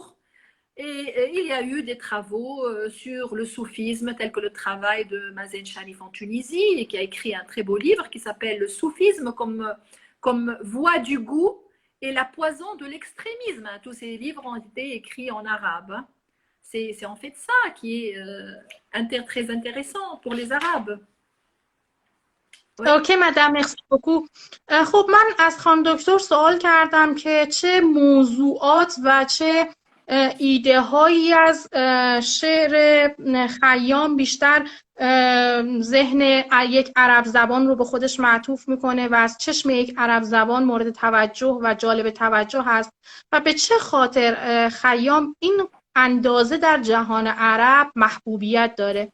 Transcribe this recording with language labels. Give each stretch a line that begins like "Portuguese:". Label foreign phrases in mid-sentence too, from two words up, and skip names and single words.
French: Et il y a eu des travaux sur le soufisme, tel que le travail de Mazen Sharif en Tunisie, et qui a écrit un très beau livre qui s'appelle Le soufisme comme voie du goût et la poison de l'extrémisme. Tous ces livres ont été écrits en arabe. C'est en fait ça qui est très intéressant pour les Arabes. okay madame merci beaucoup.
Persian: خب من از خانم دکتر سوال کردم که چه موضوعات و چه ایده هایی از شعر خیام بیشتر ذهن یک عرب زبان رو به خودش معطوف میکنه و از چشم یک عرب زبان مورد توجه و جالب توجه هست و به چه خاطر خیام این اندازه در جهان عرب محبوبیت داره.